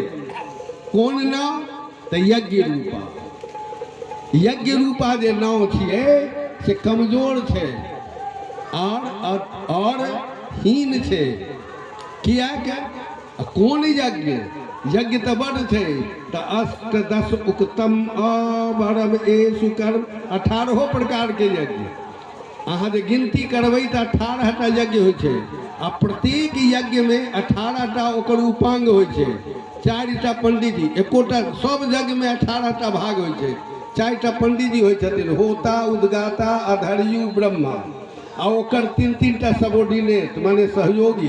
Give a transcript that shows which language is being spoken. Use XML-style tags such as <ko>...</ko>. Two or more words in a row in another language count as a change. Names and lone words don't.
<mai>कोन नाव? तऽ</mai> <sa>यज्ञ रूपा। यज्ञ रूपा</sa> <mai>जे नाव छियै से कमजोर छै और हीन छै। किया के कोन यज्ञ? यज्ञ तो बड़ छै। तऽ</mai> <sa>अष्टदश उक्तम अवरम एषु कर्म,</sa> <mai>18 प्रकार के यज्ञ। अहाँ जे गिनती करबै तऽ 18टा यज्ञ होइ छै, आ प्रत्येक यज्ञ में 18टा ओकर उपांग होइ छै। 4टा पंडितजी, एकोटा सब यज्ञ में 18टा भाग होइ छै। 4टा पंडितजी होइ छथिन, होता, उद्गाता, अधर्यु, ब्रह्मा, आ ओकर 3-3टा सबोर्डिनेट माने सहयोगी।</mai>